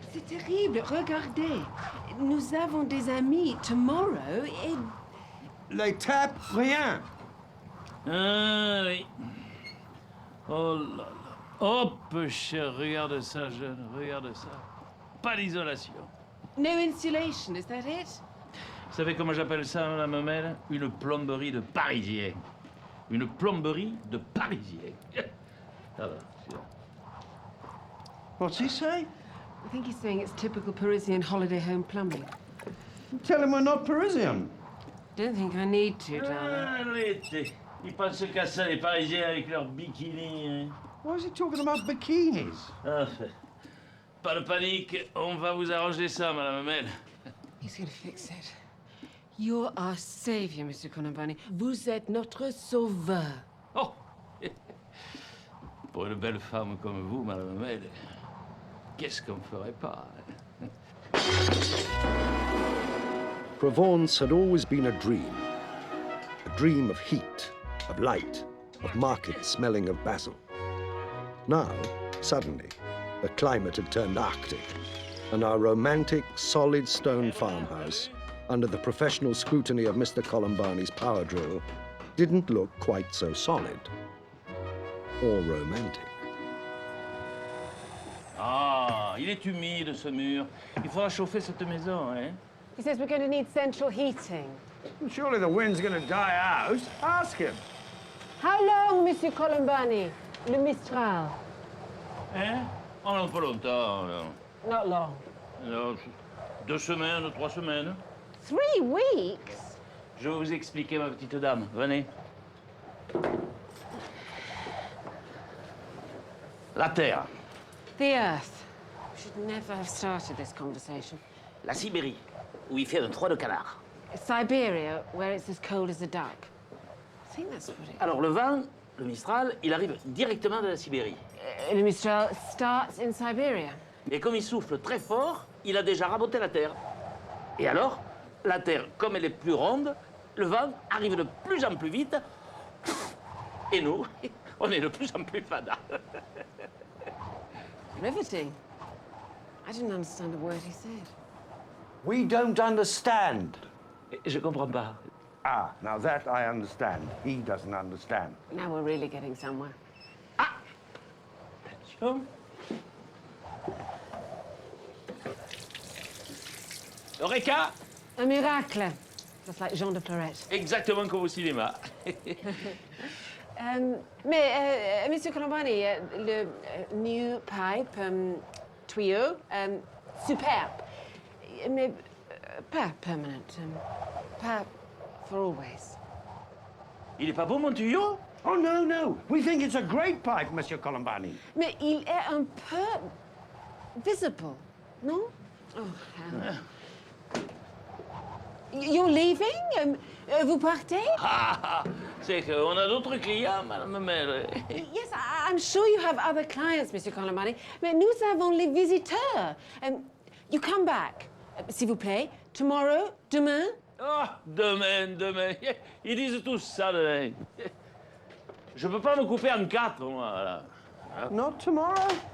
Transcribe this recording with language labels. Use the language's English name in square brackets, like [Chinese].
[French] C'est terrible, regardez. Nous avons des amis tomorrow et... Les tapes, rien. Ah oui. Oh là là. Oh, peu cher, regarde ça, jeune, regarde ça. Pas d'isolation. [English] No insulation, is that it? [French] Vous savez comment j'appelle ça, Madame Memel? Une plomberie de Parisien. Une plomberie de Parisien. Alors, [English] What's he say? I think he's saying it's typical Parisian holiday home plumbing. Tell him we're not Parisian. Don't think I need to, darling. [French] arrêtez. Ils pensent qu'à ça, les Parisiens avec leurs bikinis. Hein. [English] Why is he talking about bikinis? [French] Ah, pas de panique, on va vous arranger ça, Madame Memel. [English] He's going to fix it. You're our savior, Monsieur Colombani. [French] Vous êtes notre sauveur. Oh! Pour une belle femme comme vous, Madame Memel, qu'est-ce qu'on ne ferait pas? Hein? [English] Provence had always been a dream of heat, of light, of markets smelling of basil. Now, suddenly, the climate had turned Arctic, and our romantic, solid stone farmhouse, under the professional scrutiny of Mr. Colombani's power drill, didn't look quite so solid or romantic. [French] Ah, il est humide, ce mur. Il faudra chauffer cette maison, hein? [English] He says we're going to need central heating. Surely the wind's going to die out. Ask him. How long, Monsieur Colombani? Le Mistral. [French] Hein? Oh non, pas longtemps, non. [English] Not long. [French] Non, 2 semaines, 3 semaines. [English] 3 weeks? [French] Je vais vous expliquer, ma petite dame. Venez. La Terre. [English] The Earth. We should never have started this conversation. [French] La Sibérie, où il fait un trou de canard. [English] Siberia, where it's as cold as a duck. I think that's what it is. [French] Alors le vent, le Mistral, il arrive directement de la Sibérie. [English] Le Mistral starts in Siberia. [French] Et comme il souffle très fort, il a déjà raboté la Terre. Et alors, la Terre, comme elle est plus ronde, le vent arrive de plus en plus vite. Et nous, on est de plus en plus fada. [English] Riveting. I didn't understand a word he said. We don't understand. [French] Je comprends pas. [English] Ah, now that I understand. He doesn't understand. Now we're really getting somewhere. [French] Attention. [English] Eureka! [French] Un miracle. [English] Just like [French] Jean de Florette. Exactement comme au cinéma. Monsieur Colombani, le [English] new pipe, [French] tuyau, superbe. Mais pas permanent. Pas [English] for always. [French] Il est pas beau, mon tuyau? [English] Oh, no, no. We think it's a great pipe, Monsieur Colombani. [French] Mais il est un peu visible, non? [English] Oh, hell. You're leaving? [French] Vous partez? Ah, c'est qu'on a d'autres clients, Madame Memel. [English] Yes, I'm sure you have other clients, Monsieur Colombani. [French] Mais nous avons les visiteurs. [English] You come back, [French] s'il vous plaît. [English] Tomorrow, demain. [French] Ah, demain. Ils disent tous ça, demain. Je peux pas me couper en 4, moi, là. [English] Not tomorrow?